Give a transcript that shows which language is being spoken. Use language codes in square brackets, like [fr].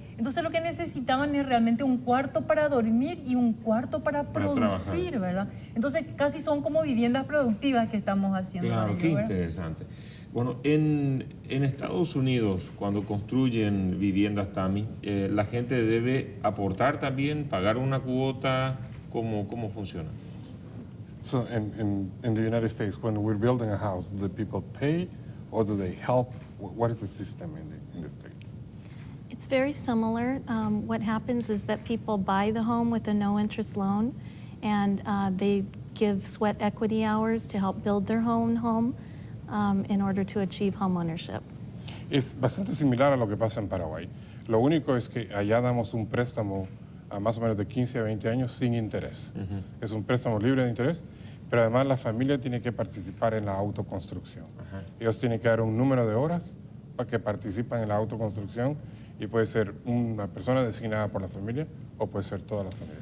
[es] Entonces lo que necesitaban es realmente un cuarto para dormir y un cuarto para producir, trabajar. ¿verdad? Entonces casi son como viviendas productivas que estamos haciendo. Claro, ahí, qué ¿verdad? interesante. Bueno, en Estados Unidos, cuando construyen viviendas TAMI, la gente debe aportar también, pagar una cuota. ¿Cómo funciona? [en] So in the United States, when we're building a house, do people pay or do they help? What is the system in the States? It's very similar. What happens is that people buy the home with a no-interest loan, and they give sweat equity hours to help build their own home in order to achieve home ownership. [es] Es bastante similar a lo que pasa en Paraguay. Lo único es que allá damos un préstamo a más o menos de 15 a 20 años sin interés. Es un préstamo libre de interés, pero además la familia tiene que participar en la autoconstrucción. Ellos tienen que dar un número de horas para que participan en la autoconstrucción y puede ser una persona designada por la familia o puede ser toda la familia.